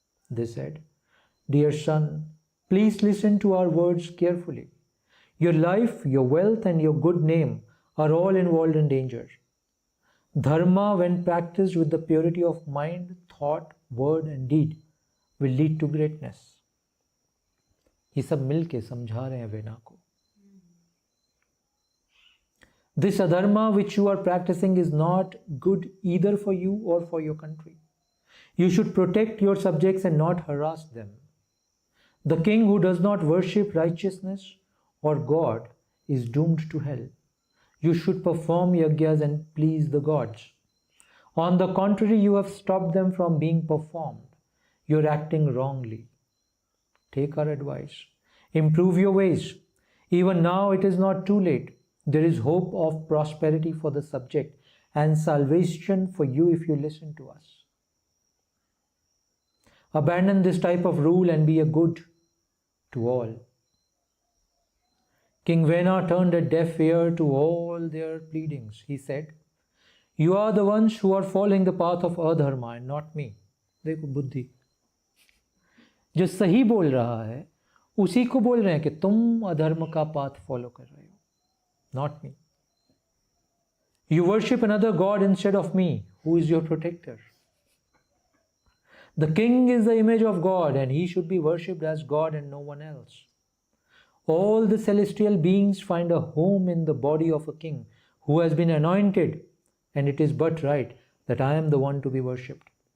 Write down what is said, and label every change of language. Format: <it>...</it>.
<en>They said, "Dear son, please listen to our words carefully. Your life, your wealth, and your good name are all involved in danger. Dharma, when practiced with the purity of mind, thought, word, and deed, will lead to greatness."</en> <hi>ये सब मिलके समझा रहे हैं vena को.</hi> <en>This adharma which you are practicing is not good either for you or for your country. You should protect your subjects and not harass them. The king who does not worship righteousness or God is doomed to hell. You should perform yajnas and please the gods. On the contrary, you have stopped them from being performed. You are acting wrongly. Take our advice. Improve your ways. Even now it is not too late. There is hope of prosperity for the subject and salvation for you if you listen to us. Abandon this type of rule and be a good to all. King Vena turned a deaf ear to all their pleadings. He said, "You are the ones who are following the path of adharma and not me."</en> <hi>देखो बुद्धि, जो सही बोल रहा है उसी को बोल रहे हैं कि तुम अधर्म का पाथ फॉलो कर रहे हो,</hi> <en>not me. You worship another god instead of me, who is your protector. The king is the image of God and he should be worshipped as God and no one else. All the celestial beings find a home in the body of a king who has been anointed, and it is but right that I am the one to be worshipped.</en>